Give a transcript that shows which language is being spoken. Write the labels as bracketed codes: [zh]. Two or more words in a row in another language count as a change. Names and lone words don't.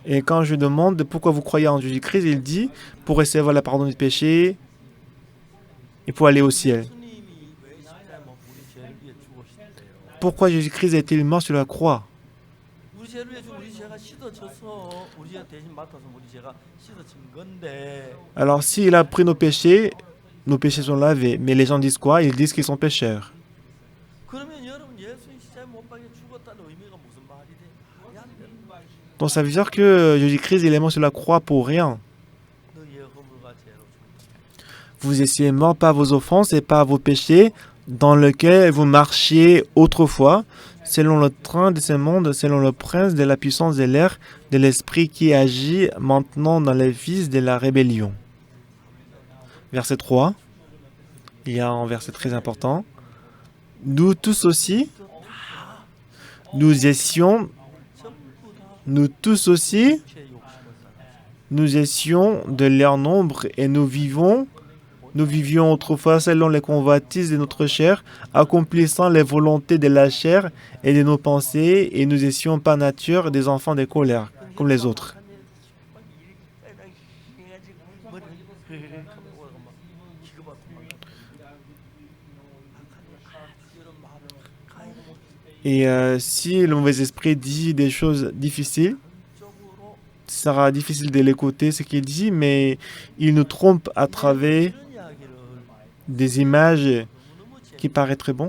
[fr] Et quand je demande pourquoi vous croyez en Jésus-Christ, il dit pour recevoir le pardon du péché et pour aller au ciel. [ko] 예수님이 왜 십자가에 못 우리 죄를 위해 죽으셨대요? [fr] Pourquoi Jésus-Christ est-il mort sur la croix? [ko] 우리 죄를 위해 우리 죄가 씻어져서 우리 죄 대신 맡아서 우리 죄가 씻어진 건데 [fr] Alors s'il a pris nos péchés sont lavés. Mais les gens disent quoi? Ils disent qu'ils sont pécheurs. [ko] 그러면 여러분 예수님 십자가에 못 박혀 죽었다는 의미가 무슨 말이 돼? 말이 안 되는 거야. [fr] Donc ça veut dire que Jésus-Christ il est mort sur la croix pour rien. [ko] 너희의 허물과 죄로 죽었다. [fr] Vous étiez mort par vos offenses et par vos péchés dans lesquels vous marchiez autrefois, selon le train de ce monde, selon le prince de la puissance de l'air, de l'esprit qui agit maintenant dans les fils de la rébellion. Verset 3, il y a un verset très important. Nous tous aussi, nous étions, nous tous aussi, [ko] 죄 욕심을 살았어. [fr] nous étions de leur nombre et nous vivions autrefois selon les convoitises de notre chair, accomplissant les volontés de la chair et de nos pensées, et nous étions par nature des enfants de colère, comme les autres. Et si le mauvais esprit dit des choses difficiles, ce sera difficile de l'écouter, ce qu'il dit, mais il nous trompe à travers des images qui paraissent très bons.